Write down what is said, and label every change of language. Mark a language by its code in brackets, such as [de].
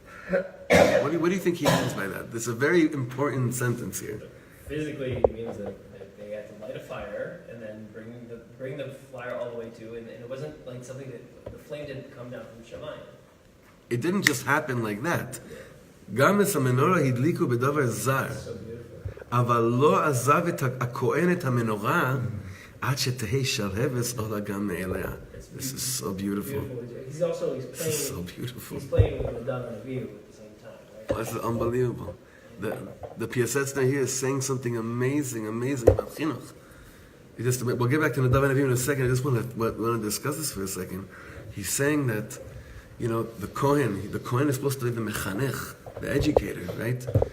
[en] What do you think he means by that? This is a very important sentence here. Physically, it means that they had to light a fire and then bring the fire all the way to, and it wasn't like something that the flame didn't come down from Shaman. it didn't just happen like that. [he] גם את המנורה הדליקו בדבר זר, אבל לא עזב את הכהן את המנורה עד שתהי שלהבת עולה גם מאליה. [en] This is so beautiful. He's also This is so beautiful. He's playing with the Nadav and Avihu at the same time, right? This is unbelievable. The Piasetzner here is saying something amazing about chinuch. We'll get back to Nadav and Avihu in a second. I just want to discuss this for a second. He's saying that, the Kohen is supposed to be the mechanech, the educator, right?